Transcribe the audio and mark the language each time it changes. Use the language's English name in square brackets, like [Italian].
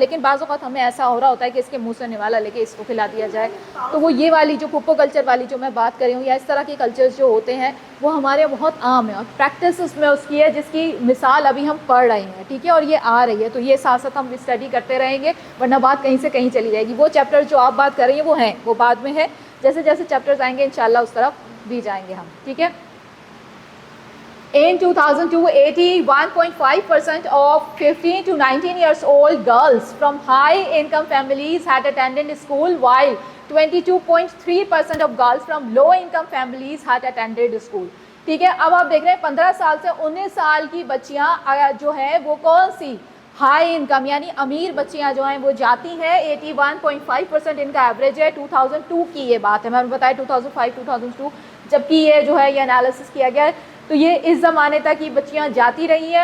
[Urdu] لیکن بعض اوقات ہمیں ایسا ہو رہا ہوتا ہے کہ اس کے منہ سے نوالا لے کے اس کو کھلا دیا جائے، تو وہ یہ والی جو پھپھو کلچر والی جو میں بات کر رہی ہوں یا اس طرح کے کلچرز جو ہوتے ہیں وہ ہمارے بہت عام ہیں اور پریکٹس میں اس کی ہے جس کی مثال ابھی ہم پڑھ رہے ہیں. ٹھیک ہے، اور یہ آ رہی ہے تو یہ ساتھ ساتھ ہم اسٹڈی کرتے رہیں گے ورنہ بات کہیں سے کہیں چلی جائے گی. وہ چیپٹر جو آپ بات کر رہی ہیں وہ ہیں، وہ بعد میں ہے، جیسے جیسے چیپٹرز آئیں گے انشاءاللہ اس طرف بھی جائیں گے ہم. ٹھیک ہے. [English] In 2002, 81.5% of 15 to 19 years old girls from high-income families had attended school, while 22.3% of girls from low-income families had attended school. [Urdu] ٹھیک ہے، اب آپ دیکھ رہے ہیں 15 سال سے 19 سال کی بچیاں جو ہیں وہ کون سی ہائی انکم یعنی امیر بچیاں جو ہیں وہ جاتی ہیں. 81.5% ان کا ایوریج ہے. 2002 کی یہ بات ہے، میں نے بتایا 2005 2002 جب کہ یہ جو ہے یہ انالیسس کیا گیا ہے تو یہ اس زمانے تک یہ بچیاں جاتی رہی ہیں.